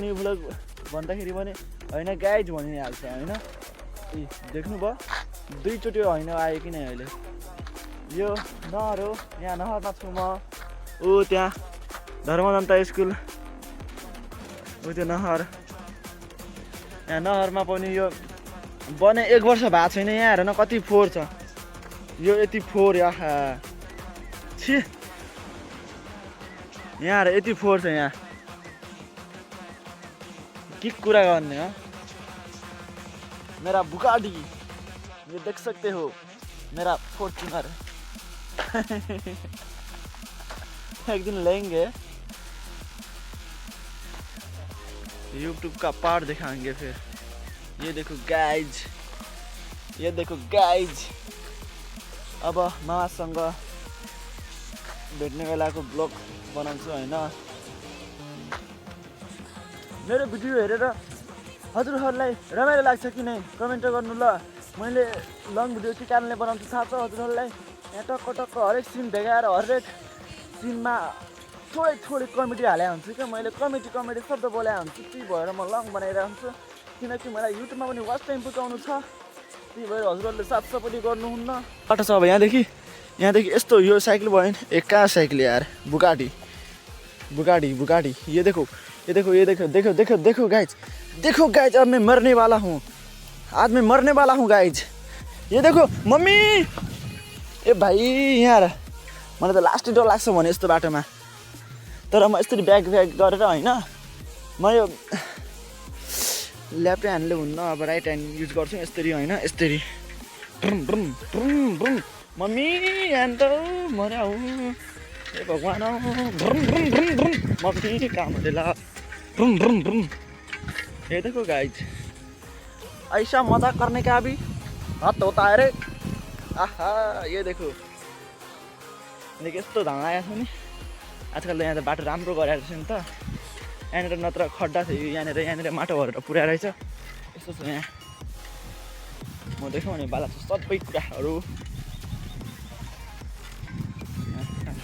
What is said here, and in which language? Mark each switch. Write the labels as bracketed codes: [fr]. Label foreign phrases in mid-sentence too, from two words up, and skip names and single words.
[ne] न्यू भ्लग भन्दाखेरि पनि होइन गाइज भनिहाल्छ होइन ए देख्नुभयो 2 चोटि होइन आयो कि नै अहिले यो नहर हो यहाँ नहरमा छु म ऊ त्यहाँ धर्मजनता स्कुल ऊ त्यो नहर यहाँ नहरमा पनि यो बने 1 वर्ष भएको छैन यहाँ हेर न कति फोहोर छ यो यति फोहोर आहा छि यहाँ हेर यति फोहोर छ यहाँ के कुरा गर्ने हो [hi] मेरा बुगाडी ये देख सकते हो मेरा फॉर्च्यूनर एक दिन लेंगे यूट्यूब का पार्ट दिखाएंगे फिर ये देखो [ne] गाइज अब मामासँग भेट्ने बेलाको ब्लग बनाउँछु होइन मेरो भिडियो हेरेर हजुरहरूलाई रमाइलो लाग्छ कि नै कमेन्ट गर्नु ल मैले [en] long video [ne] के कारणले बनाउँछु थाहा छ हजुरहरूलाई यहाँ टक्क हरेक सिन देखाएर हरेक सिनमा थोरै कमेडी हाले हुन्छु क्या मैले कमेडी शब्द बोले हुन्छु त्यही भएर म लङ बनाइरहेको हुन्छु किनकि मलाई युट्युबमा पनि [en] watch time [ne] पुगाउनु छ त्यही भएर हजुरहरूले साथ सपोर्ट गर्नुहुन्न बाटो छ अब यहाँदेखि यस्तो यो साइकल भयो नि एक कहाँ साइकल यार बुगाडी [hi] ये देखो गाइज अब मैं मरने वाला हूँ गाइज ये देखो [ne] मम्मी ए भाइ यार मलाई त लास्टै डर लाग्छ भने यस्तो बाटोमा तर म यसरी ब्याग गरेर होइन म यो लेफ्ट ह्यान्डले हुन्न अब [en] right hand use [ne] गर्छु यसरी होइन यसरी मम्मी यहाँ त मर्या हो ए भगवान मम्मी काम हुँदैन [hi] ये देखो गाइज ऐसा मजाक करने का भी हद होता है रे आहा ये देखो [ne] यस्तो धान लागेको छ नि आजकल त यहाँ त बाटो राम्रो गराएको छ नि त यहाँनिर नत्र खड्डा थियो यहाँनिर माटो भरेर पुऱ्याएर रहेछ यस्तो छ यहाँ म देखाउने बाला छु सबै कुराहरू